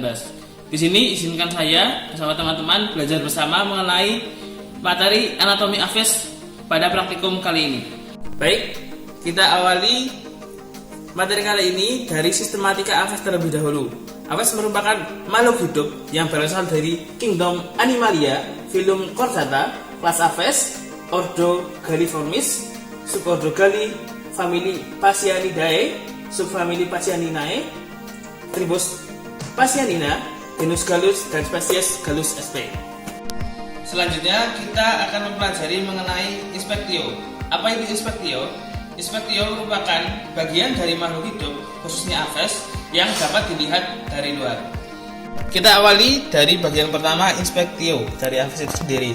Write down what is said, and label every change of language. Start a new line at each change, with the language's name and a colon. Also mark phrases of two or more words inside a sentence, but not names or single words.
Indonesian: Di sini izinkan saya bersama teman-teman belajar bersama mengenai materi anatomi Aves pada praktikum kali ini. Baik, kita awali materi kali ini dari sistematika Aves terlebih dahulu. Aves merupakan makhluk hidup yang berasal dari Kingdom Animalia, filum Chordata, kelas Aves, ordo Galliformis, subordo Galli, famili Phasianidae, subfamili Phasianinae, tribus Phasianina, genus Gallus, dan spesies Gallus sp. Selanjutnya kita akan mempelajari mengenai Inspectio. Apa itu Inspectio? Inspectio merupakan bagian dari makhluk hidup, khususnya Aves, yang dapat dilihat dari luar. Kita awali dari bagian pertama Inspectio dari Aves itu sendiri.